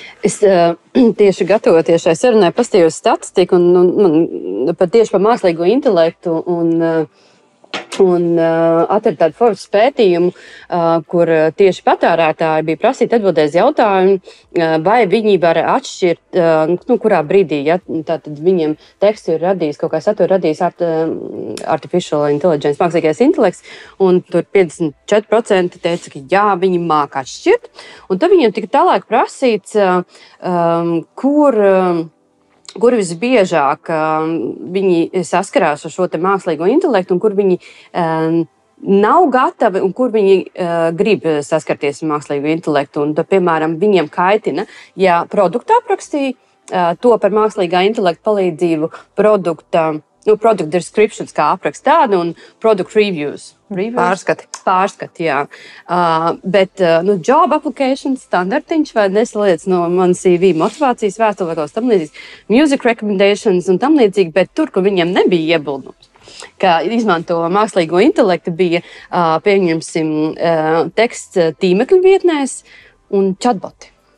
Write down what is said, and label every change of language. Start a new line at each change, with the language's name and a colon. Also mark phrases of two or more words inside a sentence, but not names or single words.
Latvian: Es tieši gatavoties šai sarunai paskatījos statistiku un tieši par mākslīgo intelektu un atradu tādu foršu pētījumu, kur tieši patērētāji bija prasīti atbildēt uz jautājumu, vai viņi var atšķirt, kurā brīdī, ja tātad viņiem tekstu ir radījis, kaut kā satura radījis
English: artificial intelligence,
Latvian: mākslīgais intelekts, un tur 54% teica, ka jā, viņi māk atšķirt, un tad viņiem tika tālāk prasīts, kur visbiežāk viņi saskarās ar šo mākslīgo intelektu un kur viņi nav gatavi un kur viņi grib saskarties ar mākslīgo intelektu. Un, piemēram, viņiem kaitina, ja produktu aprakstī to par mākslīgā intelekta palīdzību
English: product descriptions
Latvian: kā aprakst tādu un
English: product reviews.
Latvian: Pārskati, jā. Bet
English: job application
Latvian: standartiņš vai nesaliec no manas CV motivācijas vēstuli vai kaut kas tam līdzīgs,
English: music recommendations
Latvian: un tam līdzīgi, bet tur, kur viņiem nebija iebildums, ka izmanto mākslīgo intelektu, bija, pieņemsim, teksts tīmekļa vietnēs un chatboti.